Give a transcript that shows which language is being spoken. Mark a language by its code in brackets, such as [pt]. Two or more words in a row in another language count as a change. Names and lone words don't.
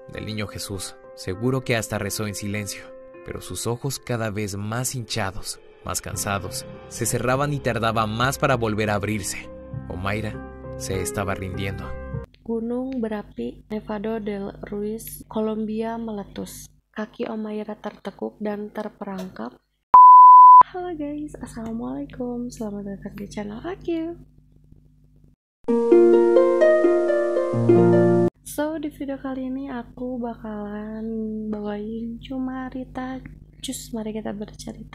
[es] del niño Jesús. Seguro que hasta rezó en silencio, pero sus ojos cada vez más hinchados, más cansados, se cerraban y tardaba más para volver a abrirse. Omaira se estaba rindiendo. [id] Gunung berapi Nevado del Ruiz, Kolombia meletus. Kaki Omaira tertekuk dan terperangkap. Halo guys, assalamualaikum, selamat datang di channel aku. So di video kali ini aku bakalan bawain cuma Rita Cus, mari kita bercerita.